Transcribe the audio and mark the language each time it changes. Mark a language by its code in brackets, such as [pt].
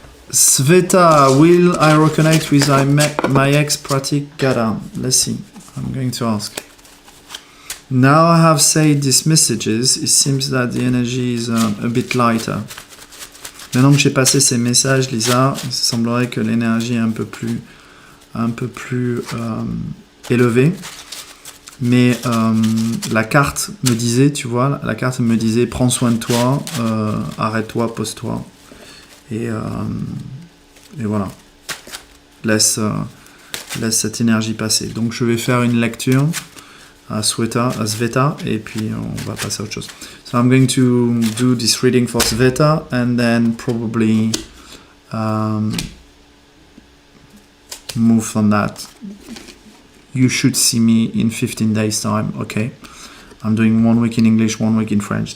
[en] Sveta, will I reconnect with my ex Pratik Gada? Let's see. I'm going to ask. Now I have said these messages, it seems that the energy is a bit lighter. [fr] Maintenant que j'ai passé ces messages, Lisa, il semblerait que l'énergie est un peu plus élevée. Mais la carte me disait, tu vois, la carte me disait, prends soin de toi, arrête-toi, pose-toi. Et voilà. Laisse cette énergie passer. Donc je vais faire une lecture à Sveta, et puis on va passer à autre chose. [en] So I'm going to do this reading for Sveta, and then probably move from that. You should see me in 15 days time, okay? I'm doing 1 week in English, 1 week in French.